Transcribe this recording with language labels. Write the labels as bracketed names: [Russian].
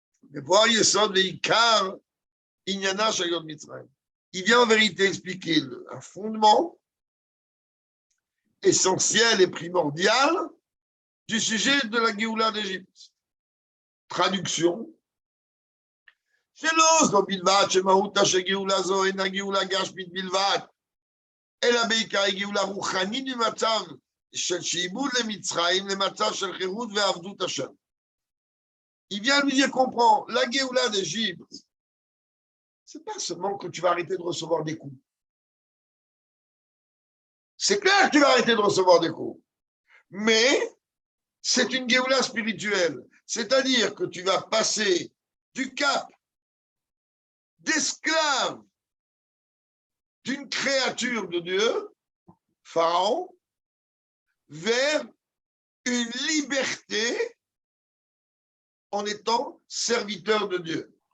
[French] Mais voir Yesod, les Ikar, Inyana, Shayot Mitzrayim. Il vient en vérité expliquer un fondement essentiel et primordial du sujet de la Géoula d'Égypte. Traduction. [Hebrew] שלא זו בלבד שמהותה של גאולה זו אינה גאולה גשמית בלבד, אלא בעיקר היא גאולה רוחנית ממצב של שעבוד למצרים למצב של חירות ועבדות השם. [French] Il vient lui dire, comprends, la Géoula d'Égypte, c'est pas seulement que tu vas arrêter de recevoir des coups. C'est clair que tu vas arrêter de recevoir des coups. Mais c'est une Géoula spirituelle. C'est-à-dire que tu vas passer du cap d'esclave d'une créature de Dieu, Pharaon, vers une liberté en étant serviteur de Dieu.